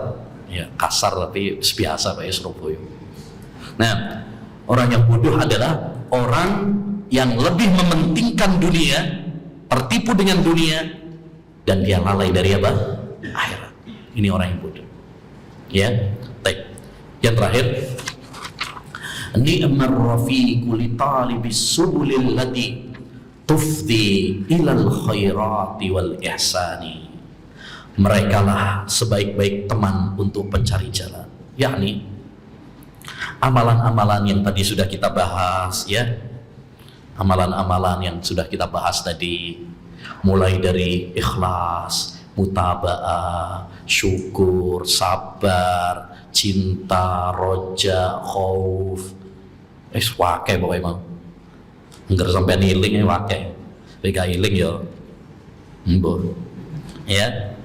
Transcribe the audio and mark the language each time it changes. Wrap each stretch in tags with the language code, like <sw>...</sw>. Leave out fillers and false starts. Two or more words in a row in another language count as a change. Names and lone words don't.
<id>Ya kasar tapi biasa Pak Surabaya. Nah, orang yang bodoh adalah orang yang lebih mementingkan dunia, tertipu dengan dunia, dan dia lalai dari apa? Akhirat. Ini orang yang bodoh. Ya, baik. Yang terakhir,</id> <ar>نعم الرفيق لطالب السبل التي تفضي إلى الخيرات والإحسان.</ar> <id>Mereka lah sebaik-baik teman untuk pencari jalan, yakni amalan-amalan yang tadi sudah kita bahas, ya, amalan-amalan yang sudah kita bahas tadi, mulai dari ikhlas, mutaba'ah, syukur, sabar, cinta, roja, khauf, wake pokoknya mau nggak sampai niling wake, bega iling ya, ya.</id>